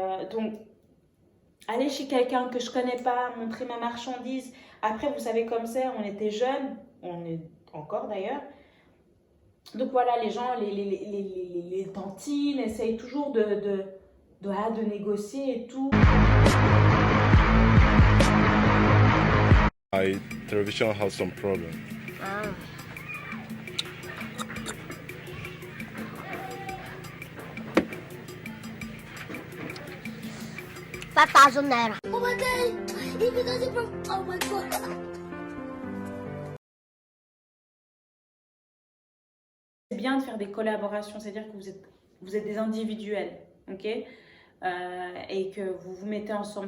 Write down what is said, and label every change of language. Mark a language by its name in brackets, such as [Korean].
[French] Donc, aller chez quelqu'un que je connais pas, montrer ma marchandise. Après, vous savez comme c'est, on était jeunes, on est encore d'ailleurs. Donc voilà, les gens, les tantines essayent toujours de négocier et tout. [English] My television has some problem. Ah. $5,000. Oh my god! If it doesn't from oh my god! [French] C'est bien de faire des collaborations, c'est-à-dire que vous êtes des individuels, ok, et que vous vous mettez ensemble.